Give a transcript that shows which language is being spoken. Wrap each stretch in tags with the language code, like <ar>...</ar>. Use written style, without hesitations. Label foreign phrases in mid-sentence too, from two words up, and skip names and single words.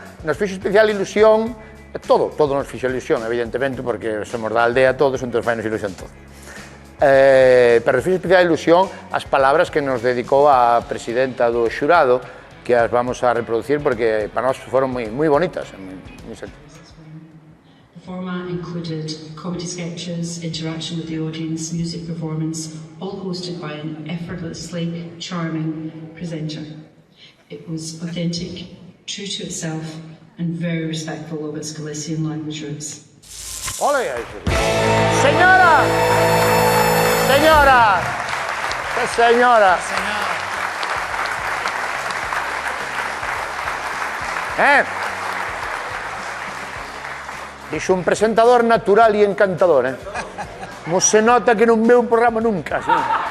<gl>Nos fixo especial ilusión, todo nos fixo ilusión, evidentemente, porque somos da aldea todos, entón fai nos ilusión todo. Pero fixo especial ilusión as palabras que nos dedicou a presidenta do xurado, que as vamos a reproducir porque para nós foron moi bonitas.</gl> <en>The format included comedy sketches, interaction with the audience, music performance, all hosted by an effortlessly charming presenter. It was authentic, true to itself, and very respectful of its Galician language roots.</en> <gl>Ole, señora! Señora! ¡Qué señora! Dixo un presentador natural e encantador, Como se nota que non veo un programa nunca, sí.</gl>